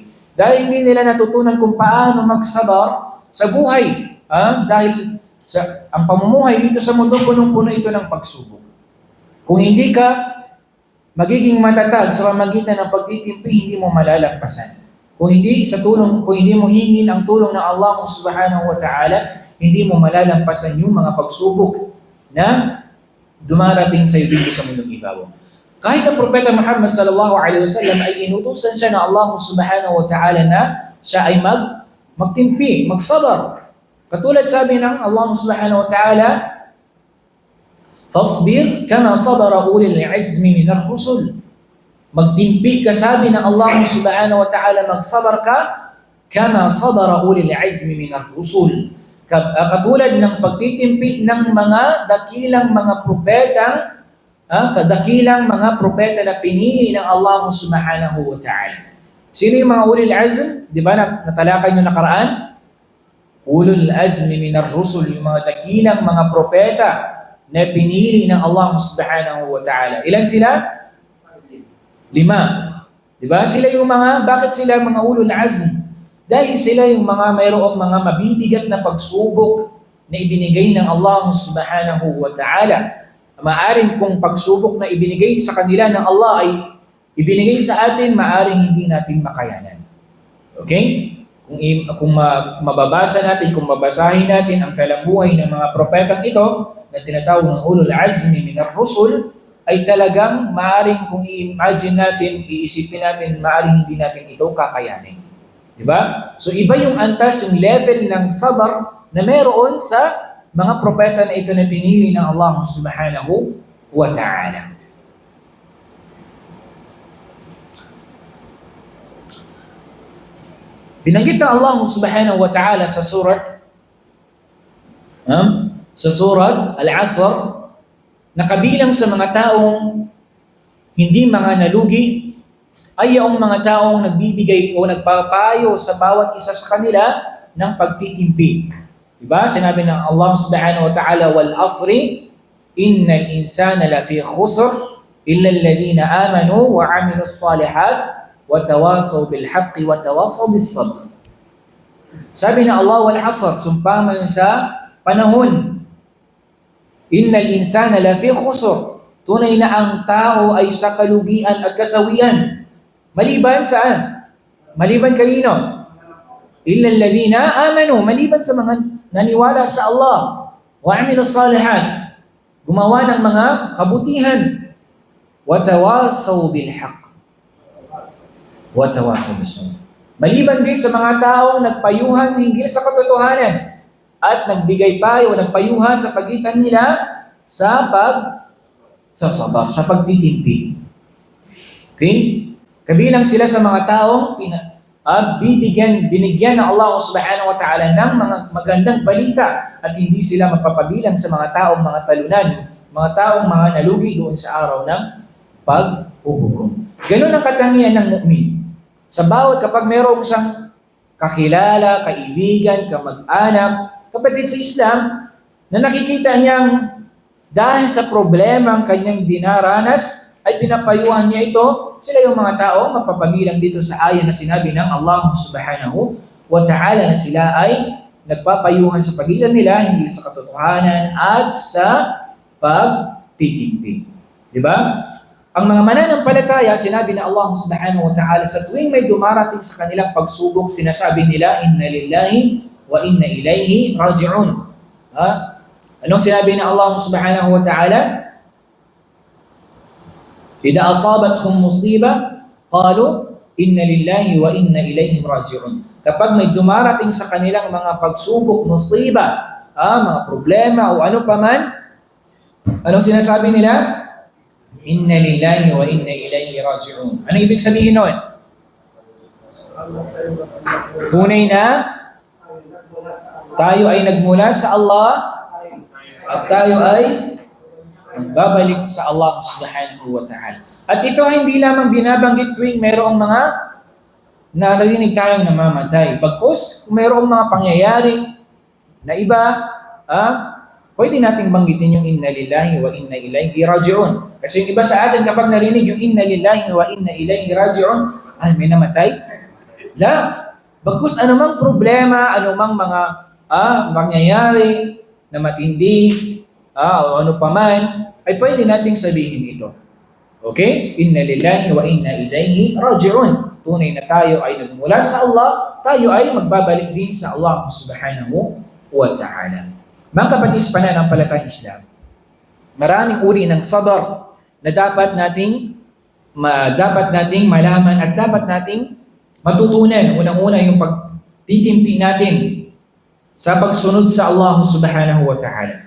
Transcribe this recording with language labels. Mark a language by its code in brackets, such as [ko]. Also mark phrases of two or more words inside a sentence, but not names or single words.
[tl] Dahil hindi nila natutunan kung paano magsabar sa buhay. Dahil ang pamumuhay dito sa mundo, punong-puno ito ng pagsubok. Kung hindi ka magiging matatag sa pamagitan ng pagtitimpi, hindi mo malalagpasan. Kung hindi mo hingin ang tulong ng Allah [ar] سبحانه وتعالى, [tl] hindi mo malalampasan yung mga pagsubok na dumarating sa iyo dito sa mundong ibabaw. Kahit ang Propeta Muhammad [ar] صلى الله عليه وسلم [tl] ay inutusan siya ng Allah [ar] سبحانه وتعالى [tl] na siya ay magtimpi, magsabar. Katulad sabi ng Allah [ar] سبحانه وتعالى, "فاصبر كما صبر أولو العزم من الرسل." [tl] Magtimpi ka, sabi ng Allah [ar] سبحانه وتعالى, [tl] magsabar ka [ar] كما صبر أولو العزم من الرسل. [tl] Katulad ng pagtitimpi ng mga dakilang mga propeta na pinili ng Allah [ar] سبحانه وتعالى. [tl] Sino yung mga [ar] أولو العزم? [tl] Di ba natalakay nyo nakaraan? [ar] أولو العزم من الرسل, [tl] yung mga dakilang mga propeta na pinili ng Allah [ar] سبحانه وتعالى. [tl] Ilan sila? 5. Di ba? Bakit sila mga [ar] أولو العزم? [tl] Dahil sila yung mayroong mga mabibigat na pagsubok na ibinigay ng Allah [ar] سبحانه وتعالى. [tl] Maaring kung pagsubok na ibinigay sa kanila ng Allah ay ibinigay sa atin, maaring hindi natin makayanan. Okay? Kung mababasa natin, kung mabasahin natin ang kalambuhay ng mga propetang ito na tinatawag ng [ar] أولو العزم من الرسل, [tl] ay talagang maaring kung i-imagine natin, iisipin natin, maaring hindi natin ito kakayanin. Diba? So iba yung antas, yung level ng sabar na meron sa mga propeta na ito na pinili ng Allah [ar] سبحانه وتعالى. [tl] Binanggit ng Allah [ar] سبحانه وتعالى [tl] sa surat Al-Asr na kabilang sa mga taong hindi mga nalugi ay yung mga taong nagbibigay o nagpapayo sa bawat isa sa kanila ng pagtitimpi. Diba? Sinabi ng Allah [ar] سبحانه وتعالى, "والعصر إن الإنسان لفي خسر إلا الذين آمنوا وعملوا الصالحات وتواصوا بالحق وتواصوا بالصبر." [tl] Sabi ng Allah, [ar] "والعصر," [tl] sumpama yun sa panahon. [ar] إن الإنسان لفي خسر. [tl] Tunay na ang tao ay sa kalugian at kasawian. Maliban saan? Maliban kanino? [ar] إلا الذين آمنوا. [tl] Maliban sa mga naniwala sa Allah. [ar] وعملوا الصالحات. [tl] Gumawa ng mga kabutihan. [ar] وتواصوا بالحق وتواصوا بالصبر. [tl] Maliban din sa mga taong nagpayuhan hinggil sa katotohanan at nagbigay payo, nagpayuhan sa pagitan nila sa pagsasabar, sa pagtitimpi. Okay? Kabilang sila sa mga taong binigyan ng Allah [ar] سبحانه وتعالى [tl] ng mga magandang balita at hindi sila mapapabilang sa mga taong mga talunan, mga taong mga nalugi doon sa araw ng paghuhukom. Ganun ang katangian ng mu'min. Sa bawat kapag mayroong siyang kakilala, kaibigan, kamag-anak, kapatid sa Islam, na nakikita niyang dahil sa problema ang kanyang dinaranas, ay pinapayuhan niya ito, sila yung mga tao mapapabilang dito sa ayan na sinabi ng Allah [ar] سبحانه وتعالى [tl] na sila ay nagpapayuhan sa pagitan nila hindi sa katotohanan at sa pagtitimpi. Di ba? ang mga mananampalataya, sinabi na Allah [ar] سبحانه وتعالى, [tl] sa tuwing may dumarating sa kanilang pagsubok, sinasabi nila, [ar] إنا لله وإنا إليه راجعون. [tl] Ha? Anong sinabi na Allah [ar] سبحانه وتعالى? إذا أصابتهم مصيبة قالوا إنا لله وإنا إليه راجعون. [tl] Kapag may dumarating sa kanilang mga pagsubok, musiba, mga problema o ano pa man, anong sinasabi nila? [ar] إنا لله وإنا إليه راجعون. [tl] Ano ibig sabihin nun? Tunay na tayo ay nagmula sa Allah at tayo ay magbabalik sa Allah [ar] سبحانه وتعالى. [tl] At ito hindi lamang binabanggit tuwing mayroong mga narinig tayong namamatay. Bagkus, kung mayroong mga pangyayari na iba, pwede nating banggitin yung [ar] إنا لله وإنا إليه راجعون. [tl] Kasi yung iba sa atin kapag narinig yung [ar] إنا لله وإنا إليه راجعون, [tl] may namatay? [ar] La. [tl] Bagkus anumang problema, anumang mga mangyayari na matindi, o ano pa man, ay pwede nating sabihin ito. Okay? [ar] إنا لله وإنا إليه راجعون. [tl] Tunay na tayo ay nagmula sa Allah, tayo ay magbabalik din sa Allah [ar] سبحانه وتعالى. [tl] Mga kapatid sa pananampalatayang Islam, maraming uri ng sabr na dapat nating malaman at dapat nating matutunan. Unang-una yung pagtitimpi natin sa pagsunod sa Allah [ar] سبحانه وتعالى.